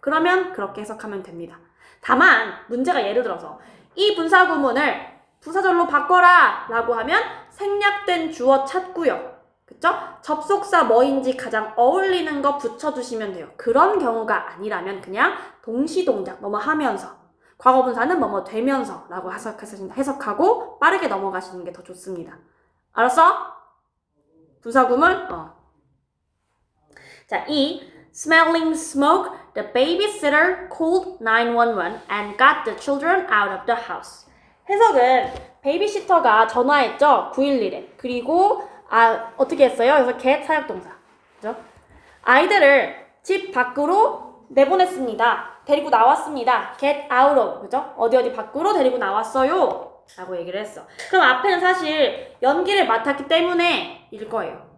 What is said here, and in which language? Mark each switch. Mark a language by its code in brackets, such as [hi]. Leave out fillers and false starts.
[ko] 그러면 그렇게 해석하면 됩니다. 다만 문제가 예를 들어서 이 분사구문을 부사절로 바꿔라 라고 하면 생략된 주어 찾고요. 그쵸? 접속사 뭐인지 가장 어울리는 거 붙여주시면 돼요. 그런 경우가 아니라면 그냥 동시동작 뭐뭐 하면서 과거분사는 뭐뭐 되면서 라고 해석하고 빠르게 넘어가시는 게 더 좋습니다. 알았어? 분사구문? [en] 자, smelling smoke, the babysitter called 911 and got the children out of the house. [ko] 해석은 베이비시터가 전화했죠. 911에. 그리고 어떻게 했어요? 그래서 get 사역동사. 그죠? 아이들을 집 밖으로 내보냈습니다. 데리고 나왔습니다. get out of. 그죠? 어디 밖으로 데리고 나왔어요. 라고 얘기를 했어. 그럼 앞에는 사실 연기를 맡았기 때문에 일 거예요.